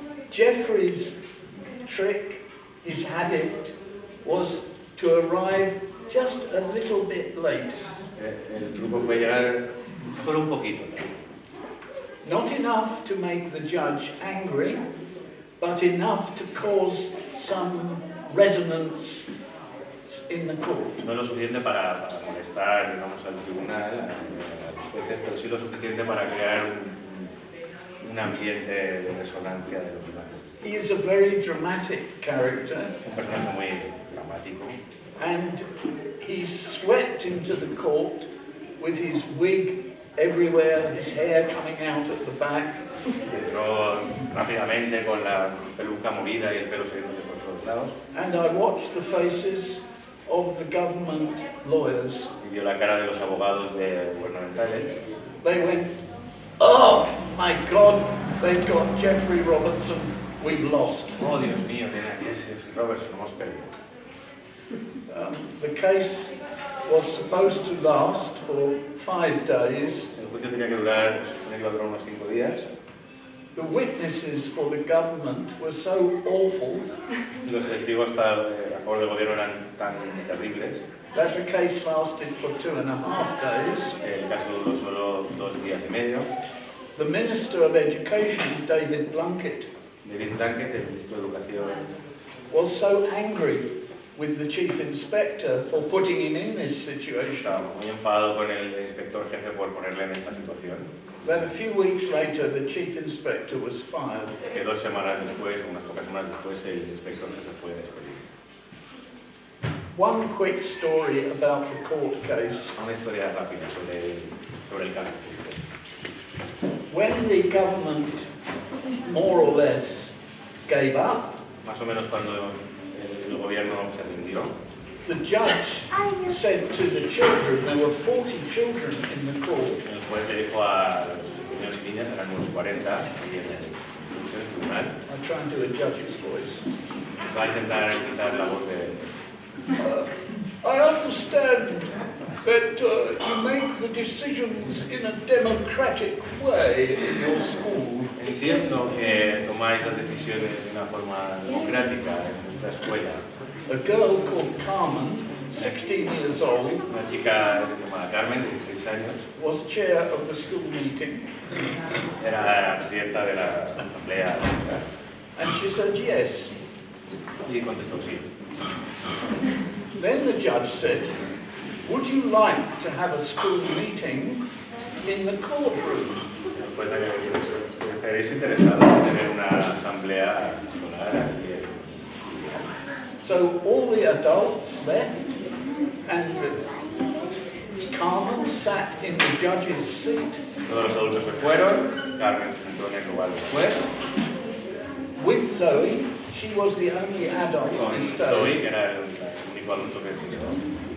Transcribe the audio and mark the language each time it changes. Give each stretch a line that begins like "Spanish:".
English: Jeffrey's trick, his habit, was to arrive just a little bit late.
Spanish: el truco fue llegar solo un poquito.
English: Not enough to make the judge angry, but enough to cause some resonance in the court.
Spanish: No lo suficiente para molestar, digamos, al tribunal, a los jueces, pero sí lo suficiente para crear un ambiente de resonancia de los demás.
English: He is a very dramatic character,
Spanish: Es un personaje muy dramático.
English: and he swept into the court with his wig everywhere, his hair coming out at the back.
Spanish: Entró rápidamente con la peluca movida y el pelo saliendo por todos lados.
English: And I watched the faces of the government lawyers.
Spanish: Y vio la cara de los abogados gubernamentales.
English: They went, "Oh my God, they've got Jeffrey Robertson, we've lost."
Spanish: Oh, Dios mío, tiene aquí ese Robertson, hemos perdido.
English: The case was supposed to last for 5 days.
Spanish: El juicio tenía que durar, se supone que iba a durar unos 5 días.
English: The witnesses for the government were so awful
Spanish: Y los testigos a favor del gobierno eran tan terribles
English: that the case lasted for 2.5 days.
Spanish: que el caso duró solo 2 días y medio.
English: The Minister of Education, David Blunkett,
Spanish: David Blanket, el ministro de Educación,
English: was so angry with the Chief Inspector for putting him in this situation
Spanish: estaba muy enfadado con el inspector jefe por ponerle en esta situación.
English: that a few weeks later the Chief Inspector was fired.
Spanish: Que 2 semanas después, unas pocas semanas después, el inspector jefe fue despedido.
English: One quick story about the court case.
Spanish: Una historia rápida sobre el caso.
English: When the government more or less gave up,
Spanish: Más o menos cuando el gobierno se rindió,
English: the judge said to the children, there were 40 children in the court,
Spanish: el juez le dijo a los niños y niñas, eran unos 40, y en el tribunal,
English: I try and do a judge's voice,
Spanish: va a intentar la voz de...
English: I understand that you make the decisions in a democratic way in your school.
Spanish: Entiendo que tomáis las decisiones de una forma democrática en nuestra escuela.
English: A girl called Carmen, 16 years old,
Spanish: Una chica llamada Carmen, de 16 años,
English: was chair of the school meeting,
Spanish: era la presidenta de la asamblea
English: and she said yes.
Spanish: y contestó sí.
English: Then the judge said, would you like to have a school meeting in the courtroom?
Spanish: Después de que estaréis interesados en tener una asamblea escolar aquí.
English: So all the adults left, and Carmen sat in the judge's seat
Spanish: Todos los adultos se fueron, Carmen se sentó en el lugar después,
English: with Zoe. She was the only adult
Spanish: con
English: to stay.
Spanish: que era el único adulto que existió.